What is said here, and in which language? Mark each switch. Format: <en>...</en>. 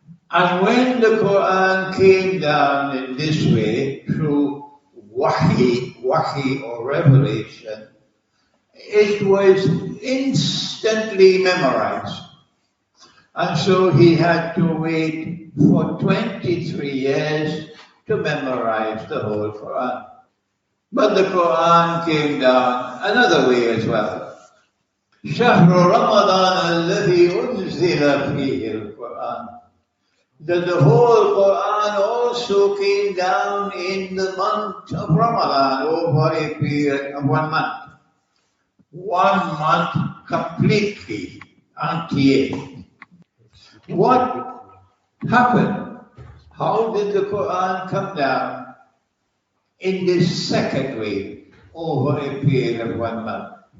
<en>And when the Quran came down in this way, through wahi or revelation, it was instantly memorized. And so he had to wait for 23 years to memorize the whole Quran. But the Quran came down another way as well.</en> <ar>شهر رمضان الذي أنزل فيه القرآن.</ar> <en>That the whole Quran also came down in the month of Ramadan over a period of 1 month. 1 month completely, entier. What happened? How did the Quran come down in this second way over a period of 1 month?</en>